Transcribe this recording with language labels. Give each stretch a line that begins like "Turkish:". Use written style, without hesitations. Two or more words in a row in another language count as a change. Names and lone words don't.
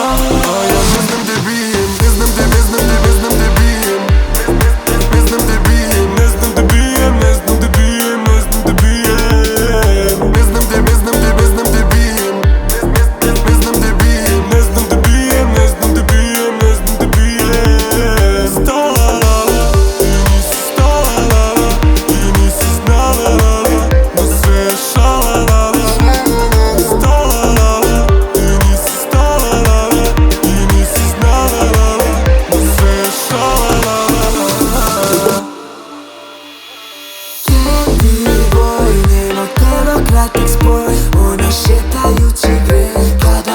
Serbian: A ja ne znam gde bijem, ne znam gde bijem, ne znam gde bijem, Ne znam gde bijem, ne znam gde bijem, ne znam gde bijem. ne znam gde bijem, ne znam gde bijem, Ne znam gde bijem, ne znam gde bijem, ne znam gde bijem. Stala la la, ti nisi stala la la, ti nisi znala la la, da sve je šala la la. Stala la la, ti nisi stala la la, ti nisi znala la la, da sve je šala la la.
English: Candy boy,
Serbian: nema teba kratak spoj, ona šetajući greh.